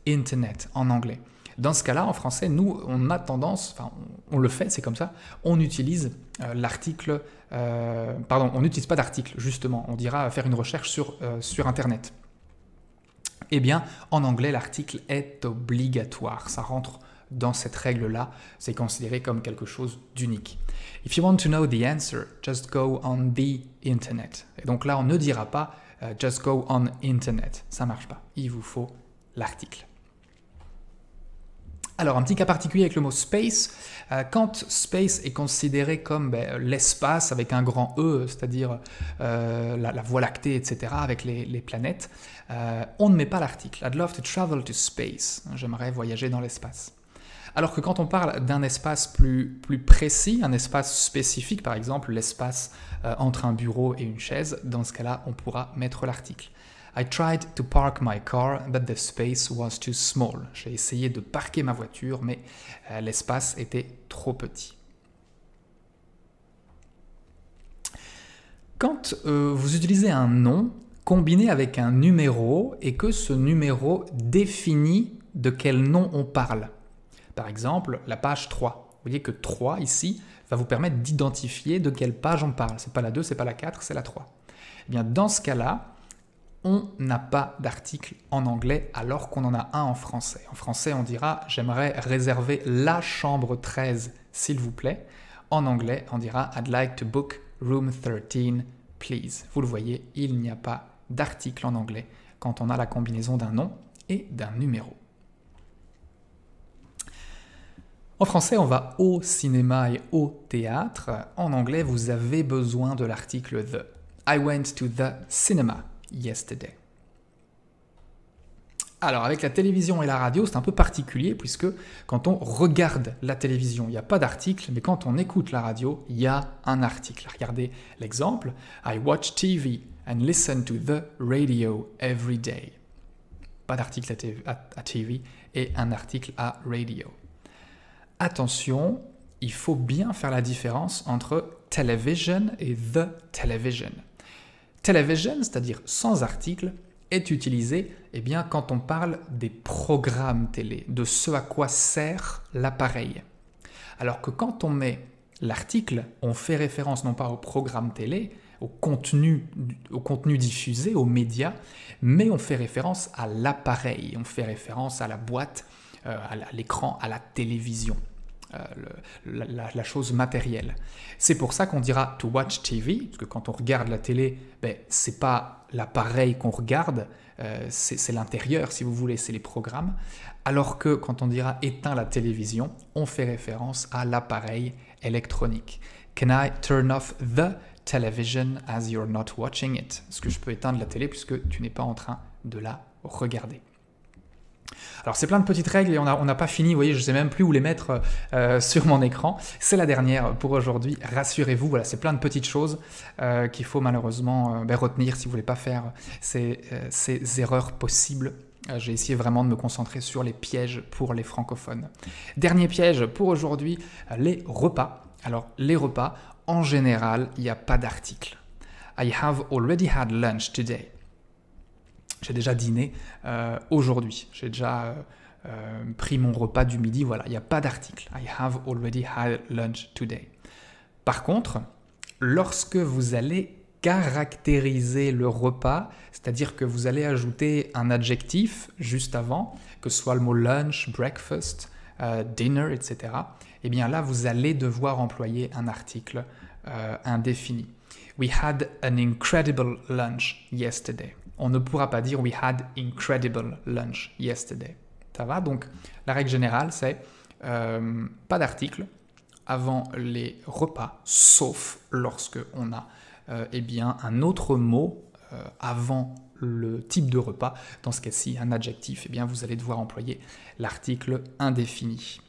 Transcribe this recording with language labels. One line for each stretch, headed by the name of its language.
French: Internet en anglais. Dans ce cas-là, en français, nous, on a tendance, enfin, on le fait, c'est comme ça, on utilise l'article, on n'utilise pas d'article, justement, on dira faire une recherche sur Internet. Eh bien, en anglais, l'article est obligatoire. Ça rentre dans cette règle-là. C'est considéré comme quelque chose d'unique.
English: If you want to know the answer, just go on the internet.
French: Et donc là, on ne dira pas
English: just go on internet.
French: Ça ne marche pas. Il vous faut l'article. Alors, un petit cas particulier avec le mot space. Quand space est considéré comme l'espace avec un grand E, c'est-à-dire la Voie lactée, etc., avec les planètes, on ne met pas l'article.
English: I'd love to travel to space.
French: J'aimerais voyager dans l'espace. Alors que quand on parle d'un espace plus précis, un espace spécifique, par exemple l'espace entre un bureau et une chaise, dans ce cas-là, on pourra mettre l'article.
English: I tried to park my car, but the space was too small.
French: J'ai essayé de parquer ma voiture, mais l'espace était trop petit. Quand vous utilisez un nom combiné avec un numéro et que ce numéro définit de quel nom on parle. Par exemple, la page 3. Vous voyez que 3 ici va vous permettre d'identifier de quelle page on parle. Ce n'est pas la 2, ce n'est pas la 4, c'est la 3. Eh bien, dans ce cas-là, on n'a pas d'article en anglais alors qu'on en a un en français. En français, on dira « j'aimerais réserver la chambre 13, s'il vous plaît ». En anglais, on dira
English: « I'd like to book room 13, please ».
French: Vous le voyez, il n'y a pas d'article en anglais quand on a la combinaison d'un nom et d'un numéro. En français, on va au cinéma et au théâtre. En anglais, vous avez besoin de l'article « the ».
English: I went to the cinema yesterday.
French: Alors, avec la télévision et la radio, c'est un peu particulier puisque quand on regarde la télévision, il n'y a pas d'article, mais quand on écoute la radio, il y a un article. Regardez l'exemple.
English: I watch TV and listen to the radio every day.
French: Pas d'article à TV et un article à radio. Attention, il faut bien faire la différence entre television et the television. Television, c'est-à-dire sans article, est utilisé quand on parle des programmes télé, de ce à quoi sert l'appareil. Alors que quand on met l'article, on fait référence non pas au programme télé, au contenu diffusé, aux médias, mais on fait référence à l'appareil, on fait référence à la boîte, à l'écran, à la télévision. La chose matérielle. C'est pour ça qu'on dira
English: to watch TV,
French: parce que quand on regarde la télé, c'est pas l'appareil qu'on regarde, c'est l'intérieur, si vous voulez, c'est les programmes. Alors que quand on dira éteins la télévision, on fait référence à l'appareil électronique.
English: Can I turn off the television as you're not watching it?
French: Est-ce que je peux éteindre la télé puisque tu n'es pas en train de la regarder? Alors c'est plein de petites règles et on n'a pas fini, vous voyez, je ne sais même plus où les mettre sur mon écran. C'est la dernière pour aujourd'hui, rassurez-vous, voilà, c'est plein de petites choses qu'il faut malheureusement retenir si vous ne voulez pas faire ces erreurs possibles. J'ai essayé vraiment de me concentrer sur les pièges pour les francophones. Dernier piège pour aujourd'hui, les repas. Alors les repas, en général, il n'y a pas d'article.
English: I have already had lunch today.
French: J'ai déjà dîné aujourd'hui, j'ai déjà pris mon repas du midi, voilà, il n'y a pas d'article.
English: I have already had lunch today.
French: Par contre, lorsque vous allez caractériser le repas, c'est-à-dire que vous allez ajouter un adjectif juste avant, que ce soit le mot lunch, breakfast, dinner, etc., eh bien là, vous allez devoir employer un article indéfini.
English: We had an incredible lunch yesterday.
French: On ne pourra pas dire «
English: we had incredible lunch yesterday
French: ». Ça va? Donc, la règle générale, c'est pas d'article avant les repas, sauf lorsque on a un autre mot avant le type de repas. Dans ce cas-ci, un adjectif, vous allez devoir employer l'article indéfini.